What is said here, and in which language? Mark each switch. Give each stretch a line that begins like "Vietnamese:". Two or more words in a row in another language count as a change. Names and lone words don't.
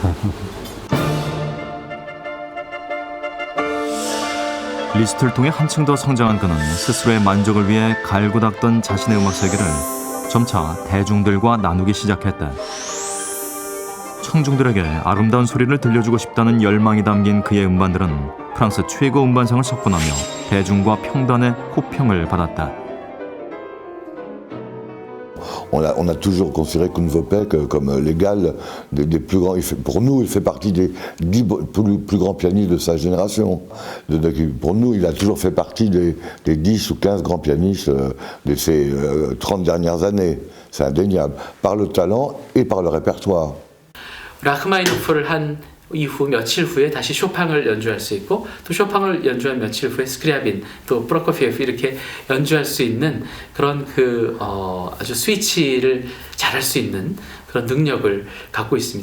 Korean: 리스트를 통해 한층 더 성장한 그는 스스로의 만족을 위해 갈고 닦던 자신의 음악 세계를 점차 대중들과 나누기 시작했다. 청중들에게 아름다운 소리를 들려주고 싶다는 열망이 담긴 그의 음반들은 프랑스 최고 음반상을 석권하며 대중과 평단의 호평을 받았다.
French: On a toujours considéré Koun Vopek comme l'égal des plus grands. Pour nous, il fait partie des 10 plus grands pianistes de sa génération. Pour nous, il a toujours fait partie des 10 ou 15 grands pianistes de ces 30 dernières années. C'est indéniable, par le talent et par le répertoire.
Korean: 라흐마니노프를 한 이후 며칠 후에 다시 쇼팽을 연주할 수 있고 또 쇼팽을 연주한 며칠 후에 스크리아빈 또 프로코피에프 이렇게 연주할 수 있는 그런 아주 스위치를 잘할 수 있는 그런 능력을 갖고 있습니다.